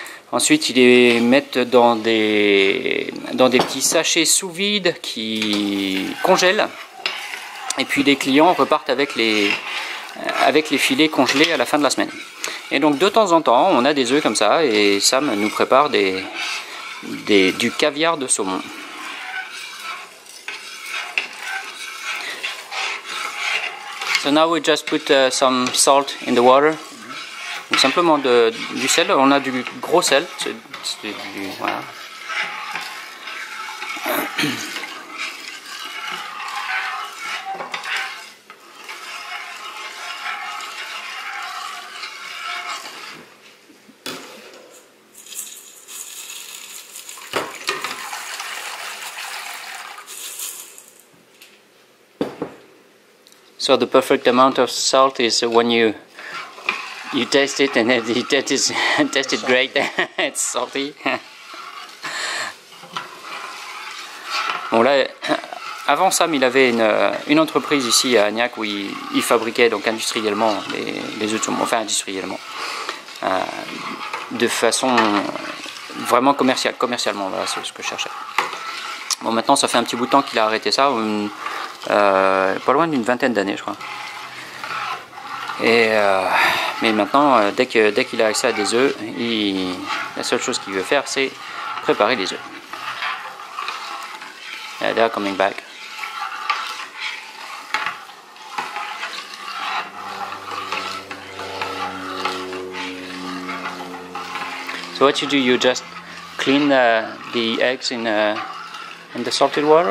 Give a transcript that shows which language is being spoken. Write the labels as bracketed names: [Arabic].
[French] Ensuite, ils les mettent dans des petits sachets sous vide qui congèlent. Et puis les clients repartent avec les filets congelés à la fin de la semaine. Et donc de temps en temps, on a des œufs comme ça, et Sam nous prépare du caviar de saumon. [English] So now we just put some salt in the water. [French] Donc simplement du sel. On a du gros sel. Voilà. [English] So the perfect amount of salt is when you taste it and you taste it great. It's salty. [French] Bon là, avant Sam, il avait une entreprise ici à Agnac où il fabriquait donc industriellement les œufs de saumon, enfin industriellement, de façon vraiment commercialement, voilà, c'est ce que je cherchais. Bon, maintenant ça fait un petit bout de temps qu'il a arrêté ça. Pas loin d'une vingtaine d'années, je crois. Mais maintenant, dès qu'il a accès à des œufs, la seule chose qu'il veut faire, c'est préparer les œufs. [English] Yeah, they're coming back. So what you do, you just clean the eggs in the salted water?